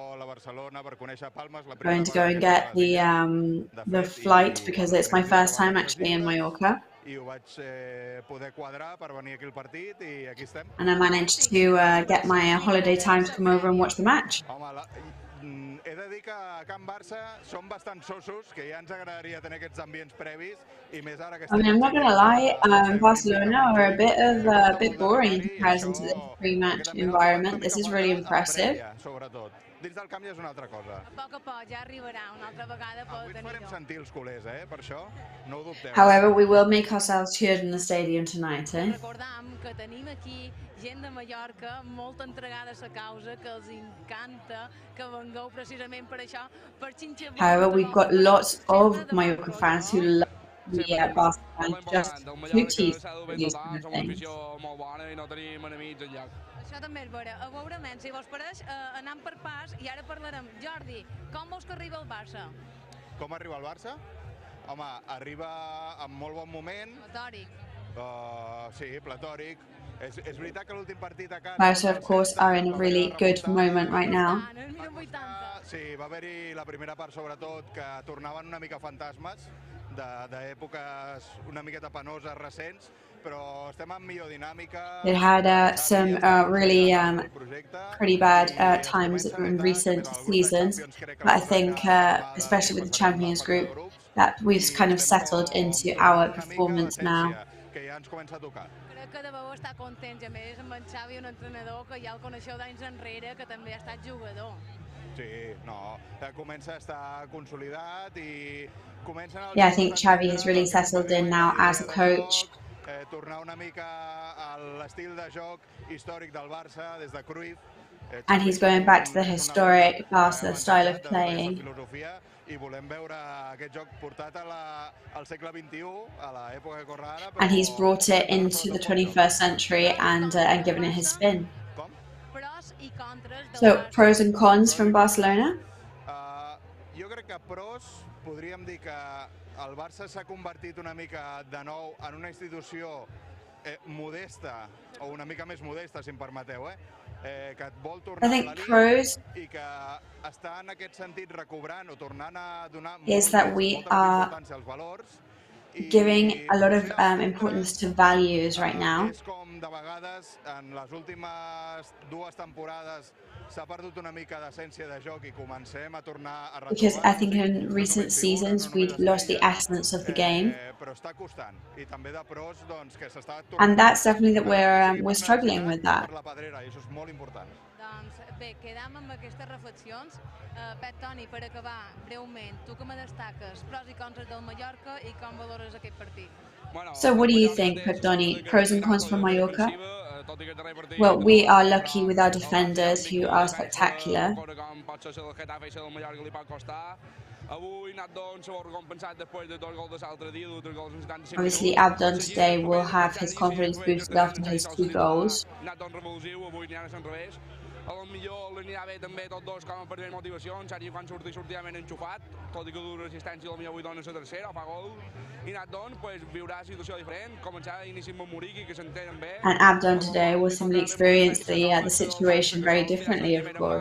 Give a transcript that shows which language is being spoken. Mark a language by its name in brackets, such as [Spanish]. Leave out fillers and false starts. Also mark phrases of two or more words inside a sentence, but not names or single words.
[English] Going to go and get the flight because it's my first time actually in Mallorca. And I managed to get my holiday time to come over and watch the match. [Catalan] He de dir que a Can Barça som bastant sosos, que ja ens agradaria tenir aquests ambients previs i més ara que [English] I mean, I'm not going to lie, Barcelona are a bit boring in comparison to this pre-match environment. This is really impressive. [Catalan] Dins del camp ja és una altra cosa. A poc ja arribarà una altra vegada per tenir-ho. Farem sentir els culers, per això no ho dubteu. [English] However, we will make ourselves heard in the stadium tonight, eh? [Catalan] Recordam que tenim aquí gent de Mallorca molt entregada a la causa, que els encanta que vengueu precisament per això, per xinxar. [English] However, we've got lots of Mallorca fans who love the Barca fans just to tease these kind of things. [Catalan] Això també és vera. A veure, si vos pareix, anant per pas, i ara parlarem. Jordi, com vols que arriba el Barça? Com arriba el Barça? Home, arriba en molt bon moment. Platòric. Sí, platòric. És veritat que l'últim partit a casa... [English] Barca, of course, are in a really good moment right now. [Catalan] Sí, va haver-hi la primera part, sobretot, que tornaven una mica fantasmes d'èpoques una miqueta penoses recents, però estem en millor dinàmica. [English] It had some really pretty bad times in recent seasons, but I think, especially with the Champions Group, that we've kind of settled into our performance now. [Catalan] Crec que deveu estar contents, a més, amb en Xavi, un entrenador que ja el coneixeu d'anys enrere, que també ha estat jugador. Sí, no, comença a estar consolidat I comencen els [English] Yeah, I think Xavi has really settled in now as a coach. [Catalan] Tornar una mica a l'estil de joc històric del Barça des de Cruyff. [English] And he's going back to the historic Barca style of playing. [Catalan] I volem veure aquest joc portat al segle XXI, a l'època que corre ara. [English] And he's brought it into the 21st century and given it his spin. So, pros and cons from Barcelona? [Catalan] Jo crec que pros, podríem dir que el Barça s'ha convertit una mica de nou en una institució modesta, o una mica més modesta, si em permeteu, que et vol tornar a la Liga I que està en aquest sentit recobrant o tornant a donar molta importància als valors. [English] Giving a lot of importance to values right now. [Catalan] És com de vegades en les últimes 2 temporades s'ha perdut una mica d'essència de joc I comencem a tornar a retrobar. [English] Because I think in recent seasons we've lost the essence of the game. [Catalan] Però està costant I també de pros doncs que s'està [English] And that's definitely that we're struggling with that. [Catalan] per la pedrera I això és molt important. Doncs bé, quedam amb aquestes reflexions. Pep, Toni, per acabar, breument, tu que me destaques pros I contres del Mallorca I com valores aquest partit? [English] So what do you think, Pep Doni? Pros and cons for Mallorca? Well, we are lucky with our defenders who are spectacular. Obviously, Abdon today will have his confidence boosted after his 2 goals. [Catalan] A lo millor li anirà bé també tots dos com a per motivació, en sèrio quan sortia ben enxufat, tot I que dura assistència potser avui dona la tercera o fa gol, I Natdon pues, viurà una situació diferent, començar a iniciar amb Muriqui que s'entenen bé. [English] And Abdon today will simply experience the situation very differently, of course.